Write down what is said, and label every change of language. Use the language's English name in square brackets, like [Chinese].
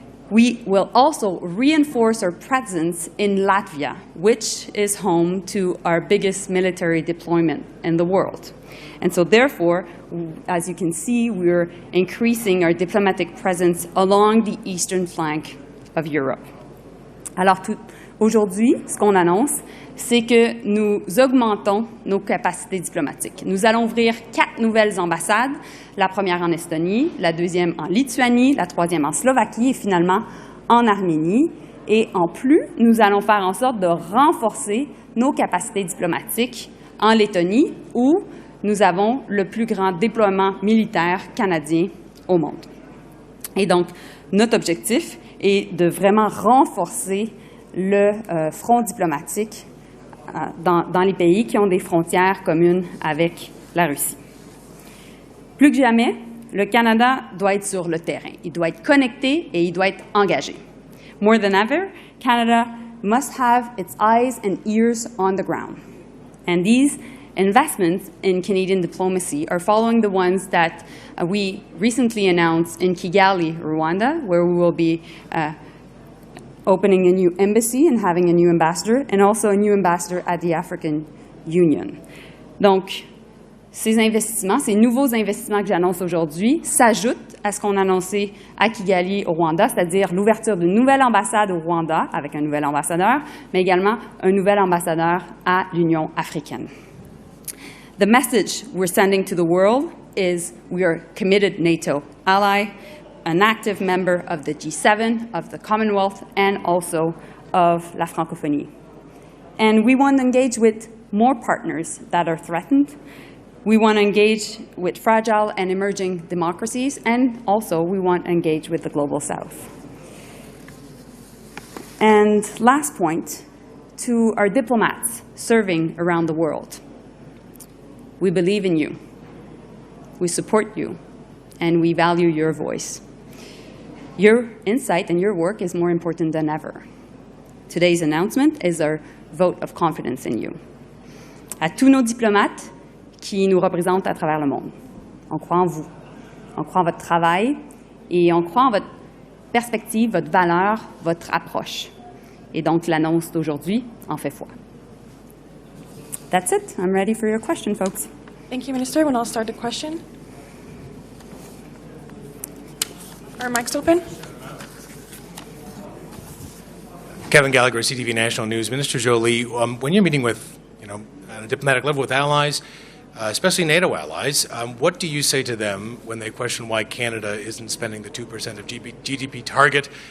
[English] We will also reinforce our presence in Latvia, which is home to our biggest military deployment in the world. And so therefore, as you can see, we're increasing our diplomatic presence along the eastern flank of Europe. [French] Alors aujourd'hui, ce qu'on annonce, c'est que nous augmentons nos capacités diplomatiques. Nous allons ouvrir 4 nouvelles ambassades, la première en Estonie, la deuxième en Lituanie, la troisième en Slovaquie et finalement en Arménie. Et en plus, nous allons faire en sorte de renforcer nos capacités diplomatiques en Lettonie, où nous avons le plus grand déploiement militaire canadien au monde. Et donc, notre objectif est de vraiment renforcer le front diplomatique dans les pays qui ont des frontières communes avec la Russie. Plus que jamais, le Canada doit être sur le terrain. Il doit être connecté et il doit être engagé. [English] More than ever, Canada must have its eyes and ears on the ground. And these investments in Canadian diplomacy are following the ones that we recently announced in Kigali, Rwanda, where we will be opening a new embassy and having a new ambassador, and also a new ambassador at the African Union. [French] Donc, ces investissements, ces nouveaux investissements que j'annonce aujourd'hui s'ajoutent à ce qu'on a annoncé à Kigali, au Rwanda, c'est-à-dire l'ouverture d'une nouvelle ambassade au Rwanda avec un nouvel ambassadeur, mais également un nouvel ambassadeur à l'Union africaine. [English] The message we're sending to the world is we are a committed NATO ally, an active member of the G7, of the Commonwealth, and also of la francophonie. And we want to engage with more partners that are threatened. We want to engage with fragile and emerging democracies, and also we want to engage with the global south. And last point, to our diplomats serving around the world. We believe in you, we support you, and we value your voice. Your insight and your work is more important than ever. Today's announcement is our vote of confidence in you. [French] À tous nos diplomates qui nous représentent à travers le monde, on croit en vous, on croit en votre travail et on croit en votre perspective, votre valeur, votre approche. Et donc l'annonce d'aujourd'hui en fait foi. [English] That's it. I'm ready for your question, folks. Thank you, Minister. We'll now start the question. Are mics open? Kevin Gallagher, CTV National News. Minister Joly, when you're meeting with, at a diplomatic level with allies, especially NATO allies, what do you say to them when they question why Canada isn't spending the 2% of GDP target?